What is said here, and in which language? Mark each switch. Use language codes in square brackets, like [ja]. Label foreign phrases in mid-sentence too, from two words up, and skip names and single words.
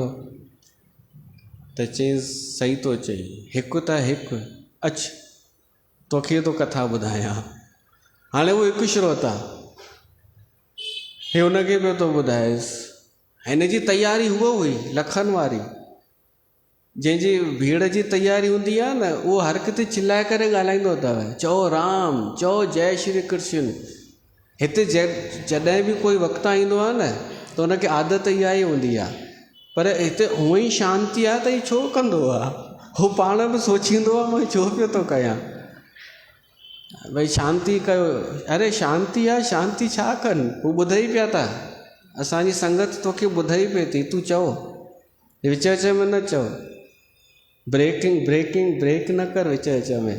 [sd] त चयईंसि सही थो चई, हिकु त हिकु, अच तोखे तो कथा ॿुधायां। हाणे उहो हिकु श्रोता, हे हुनखे पियो थो ॿुधाएसि। हिन जी तयारी उहा हुई लखनि वारी, जंहिंजी भीड़ जी तयारी हूंदी आहे न, उहो हर किथे चिल्लाए करे ॻाल्हाईंदो अथव, चओ राम, चओ जय श्री कृष्ण। हिते जॾहिं बि कोई वक्ता ईंदो आहे न, त हुनखे आदत इहा ई हूंदी आहे, पर हिते हूअं ई शांती आहे त ही छो कंदो आहे? हू पाण बि सोचींदो आहे मां छो पियो थो कयां, भई शांती कयो। अरे शांती आहे, शांती छा कनि, हू ॿुधई पिया था, असांजी संगत तोखे ॿुधई पई थी, तूं चओ, विच विच में न चओ, ब्रेक न कर विच विच में।